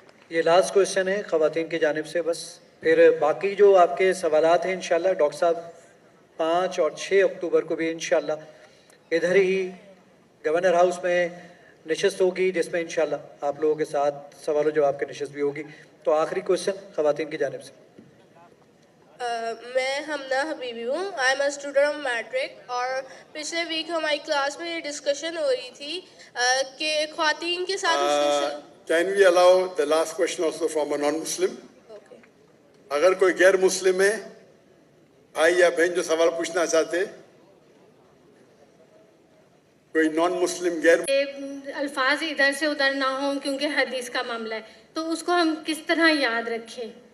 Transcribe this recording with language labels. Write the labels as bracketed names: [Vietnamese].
[Hindi] ये last question है ख़वातीन की जानिब से बस, फिर बाकी जो आपके सवालात हैं इंशाल्लाह डॉक्टर साहब 5 और 6 अक्टूबर को भी इंशाल्लाह इधर ही गवर्नर हाउस में नशस्त होगी, जिसमें इंशाल्लाह आप लोगों के साथ सवाल जवाब की नशस्त भी होगी। तो आखिरी क्वेश्चन ख़वातीन की जानिब से। मैं हमना हबीबी हूँ, [English] I am a student of matric. [Hindi] और पिछले वीक हमारी क्लास में ये डिस्कशन हो रही थी कि ख़वातीन के साथ [English] Can we allow the last question also from a non-Muslim? [Hindi] अगर कोई गैर मुस्लिम है भाई या बहन जो सवाल पूछना चाहते, कोई नॉन मुस्लिम गैर अल्फाज इधर से उधर ना हो क्योंकि हदीस का मामला है, तो उसको हम किस तरह याद रखें?